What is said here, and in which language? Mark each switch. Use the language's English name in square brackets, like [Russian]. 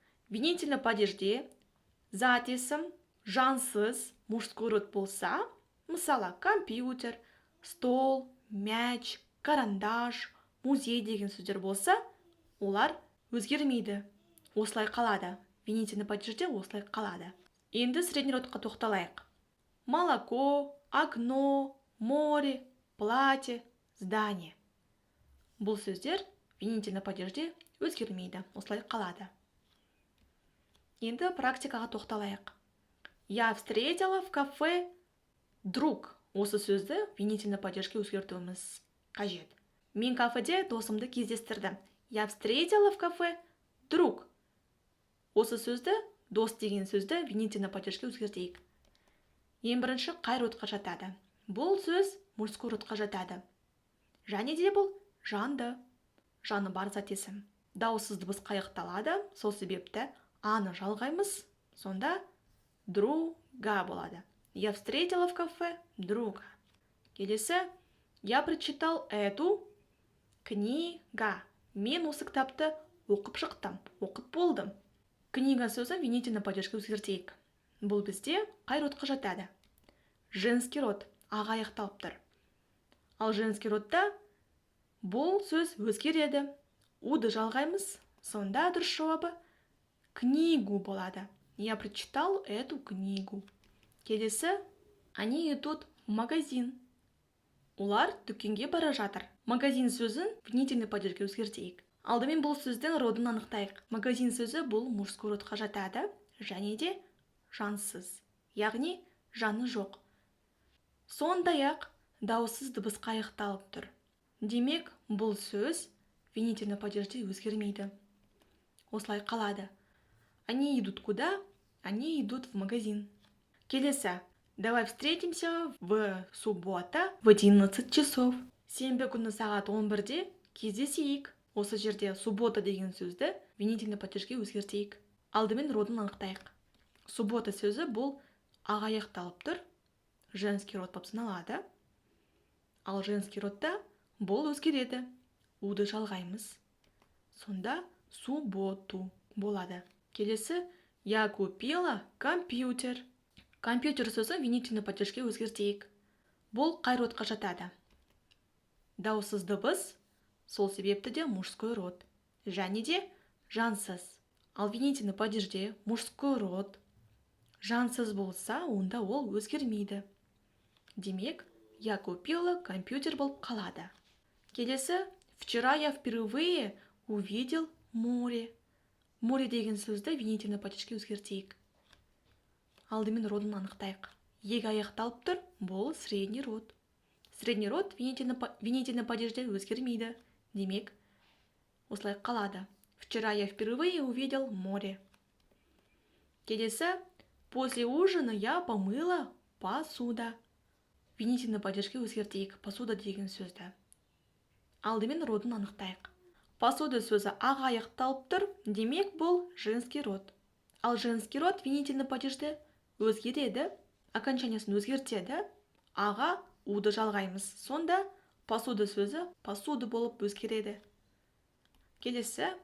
[Kazakh] Винительный падежде зат есім жансыз мужской род болса, мысалы, компьютер, стол, мяч, карандаш, музей деген сөздер болса, олар өзгермейді. Осылай қалады. Винительный падежде осылай қалады. Енді средний родқа тоқталайық. [Russian] Молоко, окно, море, платье, здание. [Kazakh] Бұл сөздер винительный падежде өзгермейді. Осылай қалады. Енді практикаға тоқталайық. [Russian] Я встретила в кафе друг. [Kazakh] Осы сөзді винительный падежге өзгертуіміз қажет. Мен кафеде досымды кездестірдім. [Russian] Я встретила в кафе друг. [Kazakh] Осы сөзді, дос деген сөзді винительный падежге өзгертейік. Ең бірінші қай родқа жатады? Бұл сөз мужской родқа жатады. Және де бұл жанды. Жаны бар зат есім. Дауыссыз дыбысқа аяқталады, сол себепті аны жалғаймыз, сонда друга болады. [Russian] Я встретила в кафе друга. Келесі, я прочитал эту книга. [Kazakh] Мен осы кітапты оқып шықтым, оқып болдым. Книга сөзі винительный падежге өзгертейік. Бұл бізде қай родқа жатады? Женский род, аға аяқталып тұр. Ал женский родта бұл сөз өзгереді. Уды жалғаймыз, сонда дұрыс жауабы книгу болады. [Russian] Я прочитал эту книгу. Келесі, они идут в магазин. [Kazakh] Олар дүкенге бара жатыр. Магазин сөзін винительный падежге өзгертейік. Алдымен бұл сөздің родын анықтайық. Магазин сөзі бұл мужской родқа жатады, және де жансыз, яғни жаны жоқ. Сондай-ақ дауыссыз дыбысқа аяқталып тұр. Демек, бұл сөз винительный падежде өзгермейді. Осылай қалады. [Russian] Они идут куда? Они идут в магазин. Келесі. Давай встретимся в суббота в 11 часов. [Kazakh] Сенбі күні сағат 11-де кездесейік. Осы жерде суббота деген сөзді винительный падежге өзгертейік. Алдымен родын анықтайық. Суббота сөзі бұл аға аяқталып тұр. Женский род болып саналады. Ал женский родта бұл өзгереді. Уды жалғаймыз. Сонда субботу болады. Келесі. [Russian] Я купила компьютер. [Kazakh] Компьютер сөзі винительный падежге өзгертейік. Бұл қай родқа жатады? Дауыссыз дыбыс, сол себепті де мужской род. Және де жансыз. Ал винительный падежде мужской род жансыз болса, онда ол өзгермейді. Демек, [Russian] я купила компьютер [Kazakh] болып қалады. Келесі. [Russian] Вчера я впервые увидел море. [Kazakh] Море деген сөзді винительный падежге өзгертейік. Алдымен родын анықтайық. Ег аяқталып тұр, бұл средний род. Средний род винительный падежде өзгермейді. Демек, осылай қалады. [Russian] Вчера я впервые увидел море. Келесі. После ужина я помыла посуда. [Kazakh] Винительный падежге өзгертейік. Посуда деген сөзді. Алдымен родын анықтайық. Посуда сөзі аға аяқталып тұр, демек бұл женский род. Ал женский род винительный падежде өзгереді, окончаниясын өзгертеді, аға уды жалғаймыз. Сонда посуда сөзі посуды болып өзгереді. Келесі.